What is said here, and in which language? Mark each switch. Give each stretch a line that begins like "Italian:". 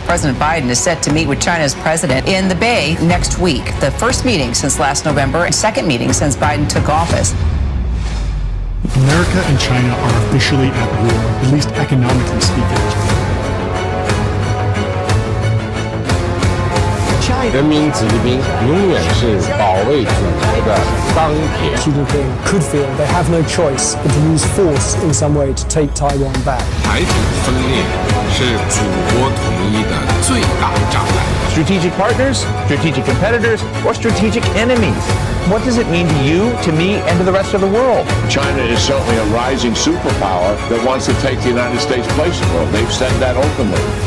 English: President Biden is set to meet with China's president in the Bay next week. The first meeting since last November and second meeting since Biden took office. America and China are officially at war, at least economically speaking.
Chinese: 人民子弟兵永远是保卫祖国的钢铁。
English: Xi Jinping could feel they have no choice but to use force in some way to take Taiwan back.
Chinese: 台独分裂是祖国统一的最大障碍。
English: Strategic partners, strategic competitors, or strategic enemies? What does it mean to you, to me, and to the rest of the world? China is certainly a rising superpower that wants to take the United States' place in the world. They've said that openly.